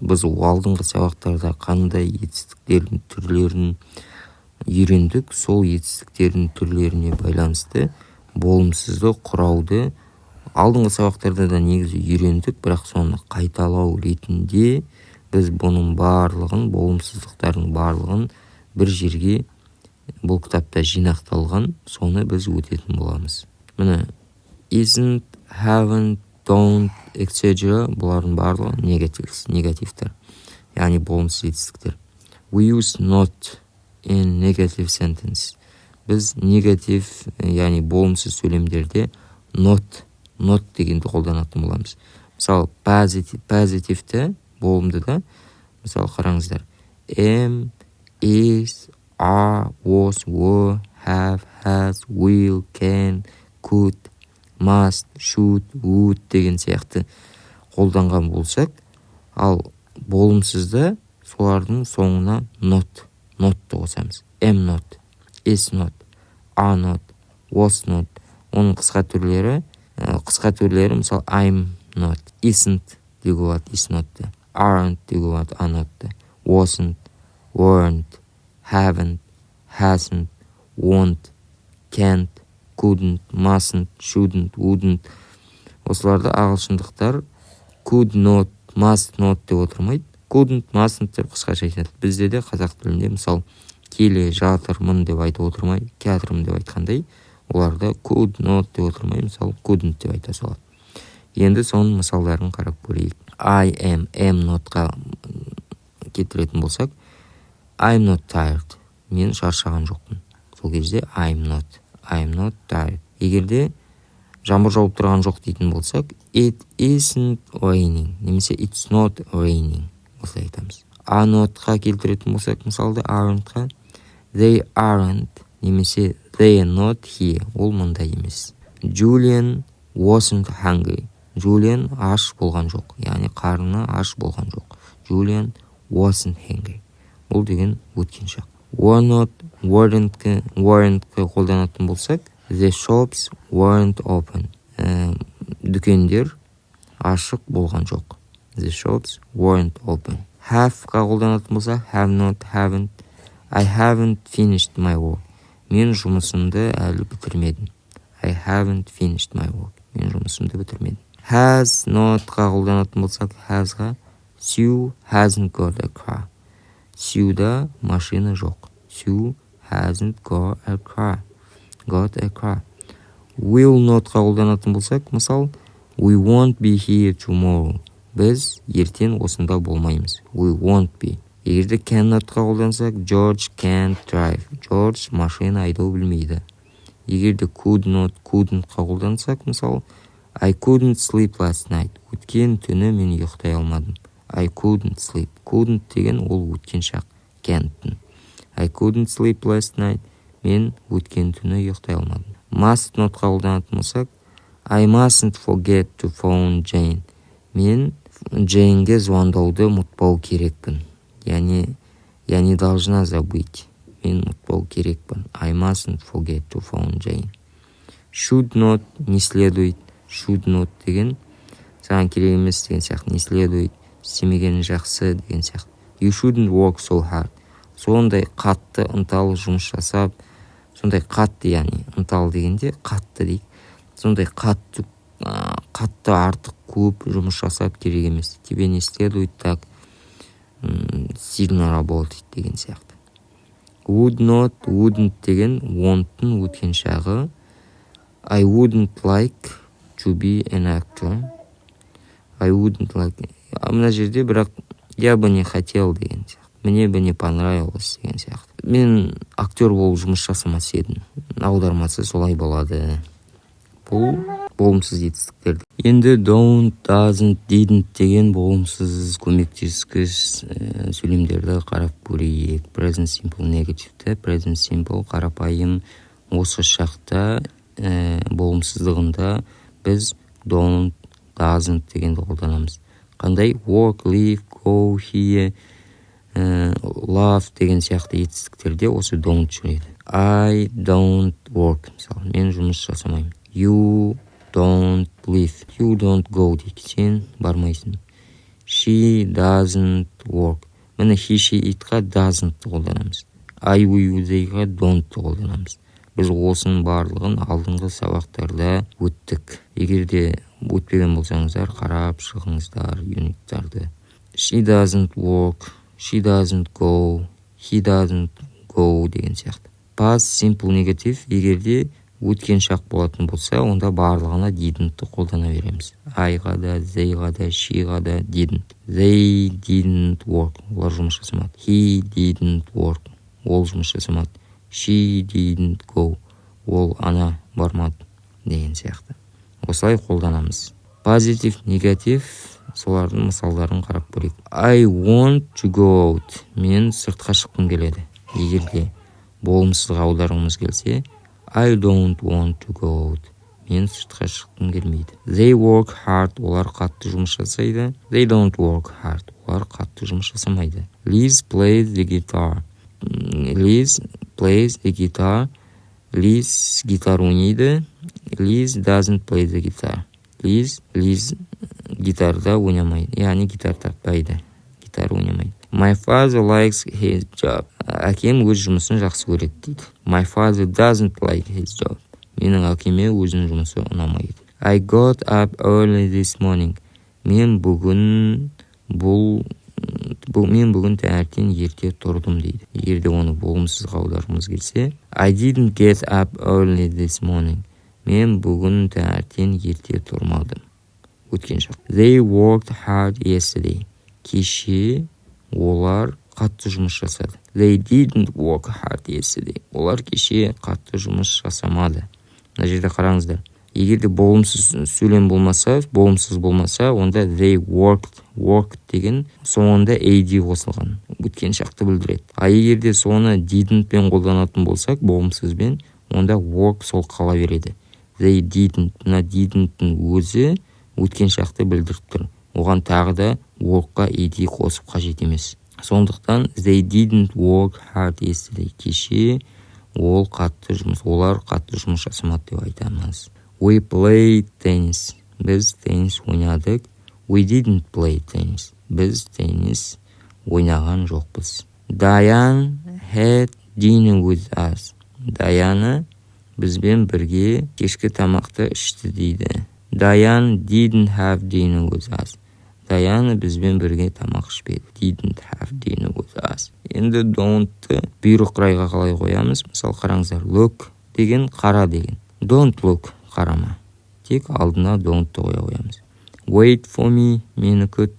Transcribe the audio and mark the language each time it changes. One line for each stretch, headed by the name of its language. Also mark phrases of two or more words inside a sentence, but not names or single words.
Kazakh: Біз алдыңғы сабақтарда қандай етістіктердің түрлерін үйрендік, сол етістіктердің түрлеріне байланысты болымсызды құрауды алдыңғы сабақтарда да негізі үйрендік, бірақ соны қайталау ретінде біз бұның барлығын, болымсыздықтардың барлығын бір жерге бұл кітапта жинақталған, соны біз өтетін боламыз.
English: Міне isn't, haven't, don't, etc.
Kazakh: бұлардың барлығы негативтер, яғни болымсыз етістіктер.
English: We use not in negative sentence.
Kazakh: Біз негатив, яғни болымсыз сөйлемдерде not дегенді қолданатын боламыз. Мысалы, позитивті, болымды да, мысалы қараңыздар.
English: Am, is, are, was, were, have, has, will, can, could, must, should, would
Kazakh: деген сияқты қолданған болсақ, ал болымсызда солардың соңына notты қосамыз.
English: Am not, is not, are not, was not.
Kazakh: Оның қысқа түрлері, мысалы
English: I'm not, isn't
Kazakh: деуге болады,
English: is not'ты,
Kazakh: aren't деуге болады,
English: are not'ты, wasn't, weren't, haven't, hasn't, won't, can't, couldn't, mustn't, shouldn't, wouldn't.
Kazakh: Осыларды ағылшындықтар
English: could not, must not
Kazakh: деп отырмайды.
English: Couldn't, mustn't
Kazakh: деп қысқаша айтады. Бізде де қазақ тілінде мысалы келе жатырмын деп айтып отырмай, келатырмын деп айтқандай, оларда
English: could not
Kazakh: деп отырмай, мысалы couldn't деп айта салады. Енді соның мысалдарын қарап көрейік.
English: I am notқа
Kazakh: кетіретін болсақ,
English: I'm not tired.
Kazakh: Мен шаршаған жоқпын. Сол кезде
English: I'm not tired.
Kazakh: Егерде жаңбыр жауып тұрған жоқ дейтін болсақ,
English: it isn't raining, немесе it's not raining.
Kazakh: Осылай айтамыз.
English: Are notқа
Kazakh: келтіретін болсақ, мысалды aren't-қа,
English: they aren't, немесе they are not here.
Kazakh: Ол мұнда емес.
English: Julian wasn't hungry.
Kazakh: Julian аш болған жоқ, яғни қарны аш болған жоқ.
English: Julian wasn't hungry.
Kazakh: Ол деген өткен шақ.
English: Were not,
Kazakh: weren't-кі қолданатын болсақ,
English: the shops weren't open.
Kazakh: Дүкендер ашық болған жоқ.
English: The shops weren't open.
Kazakh: Have-қа қолданатын болсақ,
English: have not, haven't. I haven't finished my work.
Kazakh: Мен жұмысымды әлі бітірмедім.
English: I haven't finished my work.
Kazakh: Мен жұмысымды бітірмедім.
English: Has not-қа
Kazakh: қолданатын болсақ, has-ға,
English: Sue hasn't got a car.
Kazakh: Sue'да машина жоқ.
English: Sue hasn't got a car. Will not-қа
Kazakh: қолданатын болсақ, мысал,
English: we won't be here tomorrow.
Kazakh: Біз ертең осында болмаймыз.
English: We won't be.
Kazakh: Егерде cannot-қа қолдансақ,
English: George can't drive.
Kazakh: George машина айдау білмейді. Егерде couldn't-қа қолдансақ, мысал,
English: I couldn't sleep last night.
Kazakh: Өткен түні мен ұйықтай алмадым.
English: I couldn't sleep. Couldn't
Kazakh: деген ол өткен шақ.
English: Can't-тің. I couldn't sleep last night.
Kazakh: Мен өткен түні ұйықтай алмадым.
English: Must not-қа
Kazakh: қолданатын болсақ,
English: I mustn't forget to phone Jane.
Kazakh: Мен Джейнге звондауды ұмытпау керекпін.
Russian: Яғни должна забыть.
Kazakh: Мен ұмытпау керекпін.
English: I mustn't forget to phone Jane. Should not
Russian: не следует.
English: Should not
Kazakh: деген саған керек емес деген сияқты.
Russian: Не следует,
Kazakh: істемегені жақсы деген сияқты.
English: You shouldn't work so hard.
Kazakh: Сондай қатты, ынталы жұмыс жасап, сондай қатты, яғни ынталы дегенде қатты дейік. Сондай қатты артық көп жұмыс жасап керек емес.
Russian: Тебе не следует так сильно работать
Kazakh: деген сияқты.
English: Would not, wouldn't
Kazakh: деген won't-тың өткен шағы.
English: I wouldn't like to be an actor. I wouldn't like.
Kazakh: Мына жерде бірақ
Russian: я бы не хотел
Kazakh: деген сияқты.
Russian: Мне бы не понравилось
Kazakh: деген сияқты. Мен актер болып жұмыс жасамас едім. Аудармасы солай болады. Бұл болымсыз етістіктер. Енді
English: don't, doesn't, didn't
Kazakh: деген болымсыз көмектескіш сөйлемдерді қарап көрейік.
English: Present simple негативті. Present simple қарапайым.
Kazakh: Осы шақта болымсыздығында біз
English: don't, doesn't
Kazakh: дегенді қолданамыз. Қандай?
English: Work, live, go, here, love
Kazakh: деген сияқты етістіктерде осы don't жүреді.
English: I don't work.
Kazakh: Мысалы, мен жұмыс жасамаймын.
English: You don't live. You don't go дейді.
Kazakh: Сен бармайсың.
English: She doesn't work. Міне he, she, itқа doesn't қолданамыз. I, we, theyға don't қолданамыз.
Kazakh: Біз осының барлығын алдыңғы сабақтарда өттік. Егер де өтпеген болсаңыздар, қарап шығыңыздар юниттарды.
English: She doesn't work. She doesn't go. He doesn't go
Kazakh: деген сияқты.
English: Past simple negative
Kazakh: егер де өткен шақ болатын болса, онда барлығына didn't қолдана береміз.
English: I-ға да, they-ға да, she-ға да didn't. They didn't work.
Kazakh: Олар жұмыс жасамады.
English: He didn't work.
Kazakh: Ол жұмыс жасамады.
English: She didn't go.
Kazakh: Ол ана бармады деген сияқты. Осылай қолданамыз.
English: Positive, negative,
Kazakh: солардың мысалдарын қарап көрейік.
English: I want to go out.
Kazakh: Мен сыртқа шыққым келеді. Егер де болымсызға аударғымыз келсе,
English: I don't want to go out.
Kazakh: Мен сыртқа шыққым келмейді.
English: They work hard.
Kazakh: Олар қатты жұмыс жасайды.
English: They don't work hard.
Kazakh: Олар қатты жұмыс жасамайды.
English: Liz plays the guitar. Liz plays the guitar.
Kazakh: Liz гитар ойнайды.
English: Liz doesn't play the guitar.
Kazakh: Liz гитарда ойнамайды. Яғни гитар тартпайды. Гитар ойнамайды.
English: My father likes his job.
Kazakh: Әкем өз жұмысын жақсы көреді дейді.
English: My father doesn't like his job.
Kazakh: Менің әкеме өзінің жұмысы ұнамайды.
English: I got up early this morning.
Kazakh: Мен бүгін таңертең ерте тұрдым дейді. Егер де оны болымсызға аударғымыз келсе,
English: I didn't get up early this morning.
Kazakh: Мен бүгін таңертең ерте тұрмадым. Өткен шақ.
English: They worked hard yesterday.
Kazakh: Кеше олар қатты жұмыс жасады.
English: They didn't work hard yesterday.
Kazakh: Олар кеше қатты жұмыс жасамады. Мына жерде қараңыздар. Егер де болымсыз сөйлем болмаса, болымсыз болмаса, онда
English: they worked
Kazakh: деген соңында AD қосылған. Өткен шақты білдіреді. А егер де соны didn't пен қолданатын болсақ, болымсызбен, онда work сол қала береді.
English: They didn't.
Kazakh: Мына didn't-тің өзі өткен шақты білдіріп тұр. Оған тағы да work-қа AD қосып қажет емес.
English: Сондықтан they didn't work hard yesterday.
Kazakh: Кеше олар қатты жұмыс жасамады деп айтамыз.
English: We played tennis.
Kazakh: Біз теннис ойнадық.
English: We didn't play tennis.
Kazakh: Біз теннис ойнаған жоқпыз.
English: Diane had dinner with us.
Kazakh: Diana бізбен бірге кешкі тамақты ішті дейді.
English: Diane didn't have dinner with us.
Kazakh: Diana бізбен бірге тамақ ішпеді.
English: Didn't have dinner with us.
Kazakh: Енді don't бұйрық райға қалай қоямыз? Мысалы қараңыздар. Look деген қара деген.
English: Don't look қарама.
Kazakh: Тек алдына don't-ты қоя қоямыз.
English: Wait for me,
Kazakh: мені күт.